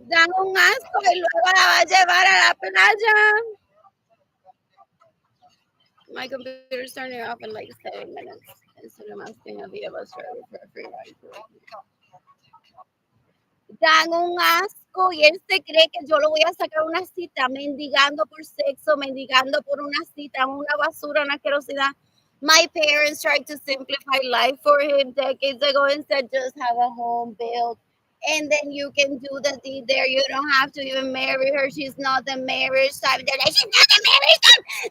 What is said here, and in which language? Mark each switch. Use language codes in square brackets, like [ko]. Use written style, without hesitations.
[es] Dan un asco y luego la va a llevar a la playa. [en] My computer's turning off in like 7 minutes. Instead of asking a Via bus driver for a free ride. [es] Dan un asco y él se cree que yo lo voy a sacar una cita mendigando por sexo, mendigando por una cita, una basura, una asquerosidad. [en] My parents tried to simplify life for him decades ago and said just have a home built. And then you can do the deed there. You don't have to even marry her. She's not the marriage type. They're like, she's not the marriage type.